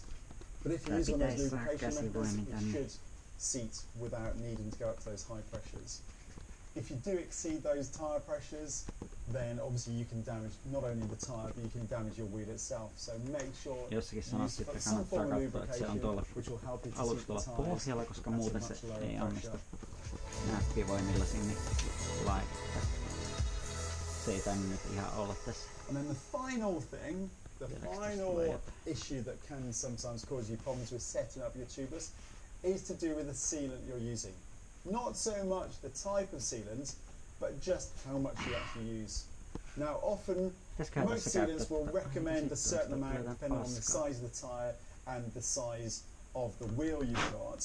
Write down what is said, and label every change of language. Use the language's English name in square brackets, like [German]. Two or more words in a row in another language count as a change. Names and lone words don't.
[English] But if you use one of those lubrication methods, it should seat without needing to go up to those high pressures. If you do exceed those tyre pressures, then obviously you can damage not only the tyre, but you can damage your wheel itself. So make sure you use some form of lubrication, which will help you to seat the tyres [Finnish] koska [English] at a [Finnish] muuten [English] much [Finnish] se [English] lower [Finnish] ei onnistu [English] pressure. [Finnish] näppivoimilla sinne laittaa. Se ei tainnut nyt ihan olla tässä. [English] And then the final thing, the final issue that can sometimes cause you problems with setting up your tubeless is to do with the sealant you're using. Not so much the type of sealant, but just how much you actually use. Now often, most sealants will recommend a certain amount depending on the size of the tyre and the size of the wheel you've got.